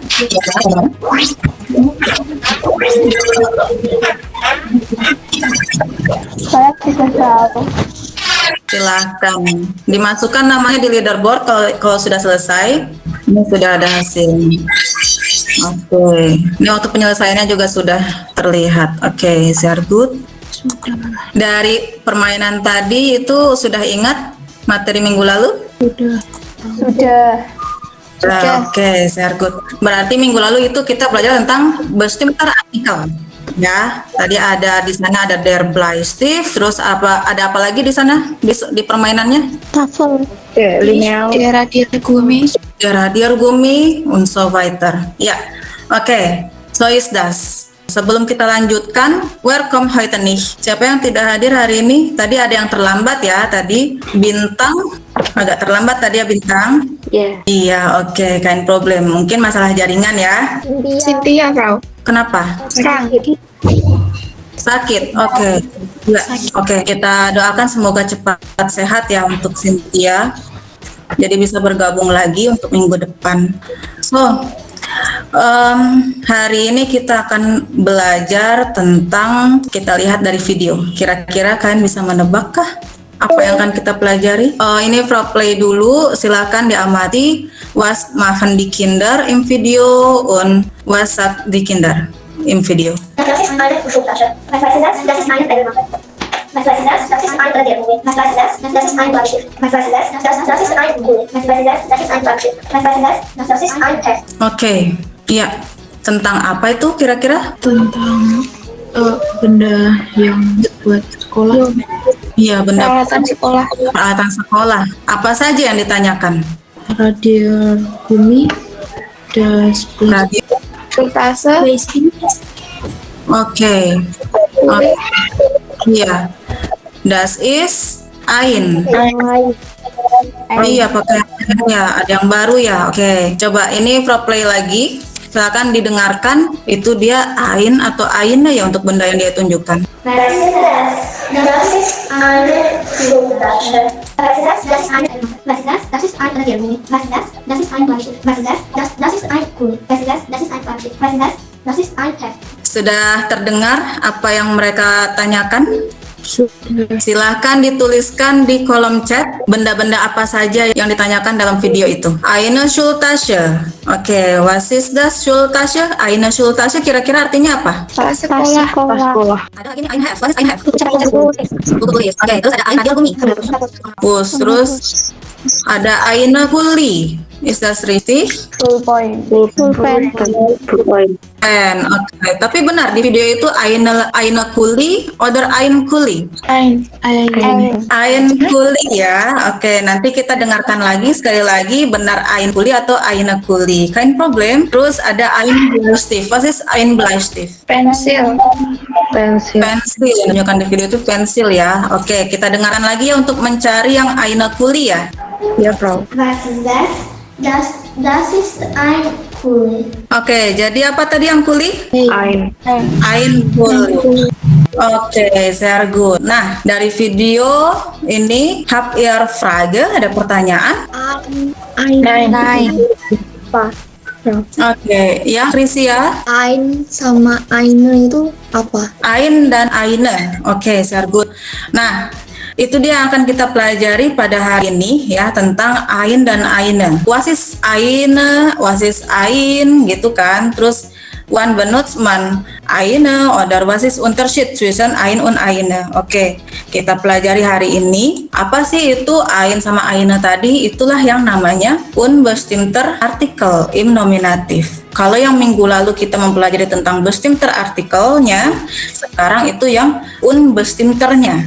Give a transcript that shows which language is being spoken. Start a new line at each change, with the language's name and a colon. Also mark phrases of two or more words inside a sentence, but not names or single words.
Indonesian: Saya bisa tahu. Silahkan dimasukkan namanya di leaderboard kalau sudah selesai. Ini sudah ada hasilnya. Oke, ini waktu penyelesaiannya juga sudah terlihat. Oke,
German: sehr gut.
Indonesian: Dari permainan tadi itu sudah ingat materi minggu lalu? Sudah. Oke,
German: sehr gut.
Indonesian: Berarti minggu lalu itu kita belajar tentang
German: bestimmter artikel.
Indonesian: Ya, tadi ada di sana ada
German: der Bleistift,
Indonesian: terus ada apa lagi di sana di permainannya?
German: Tafel. Lineal. Der Radiergummi. Der Radiergummi und so weiter.
Indonesian: Ya, oke.
German: So ist das.
Indonesian: Sebelum kita lanjutkan,
German: welcome heute nicht.
Indonesian: Siapa yang tidak hadir hari ini? Tadi ada yang terlambat ya, tadi Bintang. Agak terlambat tadi ya Bintang. Iya, oke,
German: kein problem.
Indonesian: Mungkin masalah jaringan ya. Cynthia, Frau. Kenapa? Sakit, oke. Ya, oke. Kita doakan semoga cepat sehat ya untuk Cynthia. Jadi bisa bergabung lagi untuk minggu depan. So, hari ini kita akan belajar tentang, kita lihat dari video. Kira-kira kalian bisa menebakkah apa yang akan kita pelajari? Ini Frau play dulu, silakan diamati.
German: Was machen die Kinder im Video und was sagt die Kinder im Video? Das ist eine Schubtasche. Was ist das? Das ist eine Pellenmappe. Was ist das? Das ist ein Radiergummi. Was ist das? Das ist ein Bleistift. Was ist das? Das ist ein Gummi. Was ist das? Das ist ein Bleistift. Was ist das? Das ist ein Heft.
Indonesian: Oke, iya. Tentang apa itu kira-kira? Tentang benda yang buat sekolah. Iya, benda Peralatan sekolah. peralatan sekolah. Apa saja yang ditanyakan?
German: Radiergummi. Das Radio. Schultasche.
Indonesian: Oke. Iya.
German: Das ist ein.
Indonesian: Oh iya, pakai ya. Ada yang baru ya. Oke. Coba ini Frau play lagi. Silakan didengarkan. Itu dia ein atau aina ya untuk benda yang dia tunjukkan.
German: Was ist das? Das ist eine Schubtasche. Was ist das? Das ist eine Pellenmappe. Was ist das? Das ist ein Radiergummi. Was ist das? Das ist ein Bleistift. Was ist das? Das ist ein Gummi. Was ist das? Das ist ein Bleistift. Was ist das? Das ist ein Heft.
Indonesian: Sudah terdengar apa yang mereka tanyakan? Silahkan dituliskan di kolom chat benda-benda apa saja yang ditanyakan dalam video itu.
German: Eine Schultasche. Oke, was ist das Schultasche? Eine Schultasche
Indonesian: kira-kira artinya apa? Tas sekolah. Ada lagi nih
German: ein Heft. Was ist ein Heft?
Indonesian: Buku tulis. Oke, terus ada
German: ein Radiergummi.
Indonesian: Terus ada
German: eine Kuli.
English: Is that richtig? Full pen.
Indonesian: Pen. Oke, tapi benar di video itu
German: eine Kuli oder ein Kuli? Ein. Ein Kuli
Indonesian: ya. Oke, nanti kita dengarkan lagi sekali lagi benar
German: ein Kuli
Indonesian: atau
German: eine Kuli. Kein problem.
Indonesian: Terus ada
German: ein Bleistift. Was ist ein Bleistift?
Indonesian: Pensil. Pensil. Yang tunjukkan di video itu pensil ya. Oke, kita dengarkan lagi ya untuk mencari yang
German: eine Kuli
Indonesian: ya. Ya, Frau.
German: Was ist das? Das ist ein Kuli.
Indonesian: Oke, jadi apa tadi yang kuli?
German: Ein. Ein kuli. Oke, sehr gut.
Indonesian: Nah, dari video ini
German: habt ihr Frage?
Indonesian: Ada pertanyaan?
German: Nein.
Indonesian: Oke, ya Krisia. Ein sama eine itu apa? Ein dan eine. Oke,
German: sehr gut.
Indonesian: Nah, itu dia yang akan kita pelajari pada hari ini ya, tentang ein dan eine.
German: Was ist eine, was ist ein
Indonesian: gitu kan.
German: Terus wann benutzt man eine oder was ist Unterschied zwischen ein und eine.
Indonesian: Oke, kita pelajari hari ini. Apa sih itu ein sama eine tadi? Itulah yang namanya
German: unbestimmter Artikel im Nominativ.
Indonesian: Kalau yang minggu lalu kita mempelajari tentang
German: bestimmter artikelnya,
Indonesian: sekarang itu yang unbestimmternya.